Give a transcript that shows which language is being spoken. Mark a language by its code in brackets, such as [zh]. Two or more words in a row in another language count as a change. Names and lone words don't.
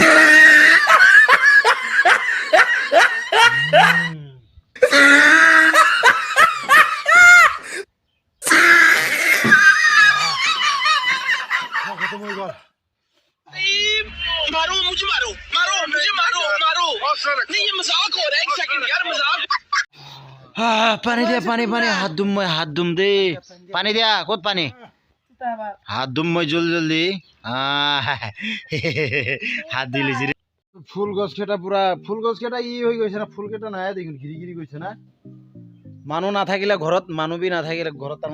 [hi] मारो मुझे मारो नहीं ये मजाक हो रहा है एक सेकंड यार मजाक [as] পানী দিয়া পানী হাত ধুম দেই পানী দিয়া ক'ত পানী হাত ধুম মই জলদি হাত দি লৈছি ফুল গছ কেইটা ই হৈ গৈছে না ফুল কেইটা নাই দেখোন গিৰি গৈছে না মানুহ নাথাকিলে ঘৰত মানুহ বি নাথাকিলে ঘৰত তাৰ